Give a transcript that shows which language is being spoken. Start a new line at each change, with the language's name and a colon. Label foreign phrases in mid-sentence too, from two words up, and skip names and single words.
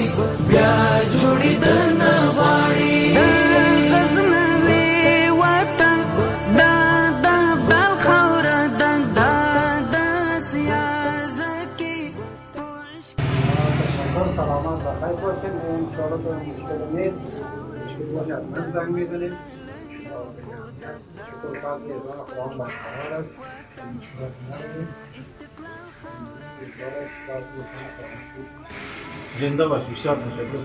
Pashto: بیا جوړیدنه غواړي غزنوي وطن دا د بلخ خاوره دا د سیاست کې
Persian: سلامت و خیر باشید. انشاءالله به مشکل نیست، مشکل باشه از من زنگ میزنید. شکر فضل ازان خداوند برقرار است، مشکلات نداریم. زنده باش، بسیار تشکر.